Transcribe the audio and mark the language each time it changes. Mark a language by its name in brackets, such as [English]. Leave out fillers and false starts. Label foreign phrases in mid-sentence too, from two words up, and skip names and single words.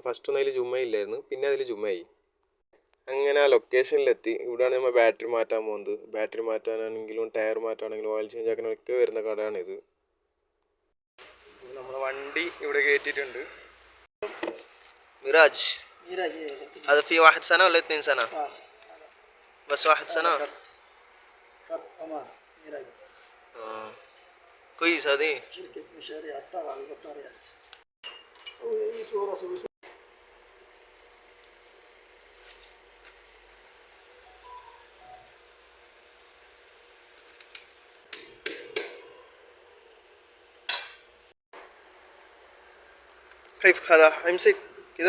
[Malayalam] ഫസ്റ്റ് ഒന്നും അതിൽ ജുമ്മ ഇല്ലായിരുന്നു, പിന്നെ അതിൽ ജുമ്മയായി. അങ്ങനെ ആ ലൊക്കേഷനിലെത്തി. ഇവിടെയാണ് നമ്മൾ ബാറ്ററി മാറ്റാൻ പോകുന്നത്. ബാറ്ററി മാറ്റാനാണെങ്കിലും ടയർ മാറ്റാണെങ്കിലും [English] oil change [Malayalam] ആക്കാനൊക്കെ വരുന്ന കടയാണിത്. നമ്മൾ വണ്ടി ഇവിടെ കയറ്റിയിട്ടുണ്ട്. മിറാജ്. [Arabic] هذا فيه 1 سنة ولا 2 سنة؟ بس 1 سنة. كويس. هذه شركة مشاريع الطاقة والبطاريات. سوي أي صورة سوي. كيف هذا امسك كذا؟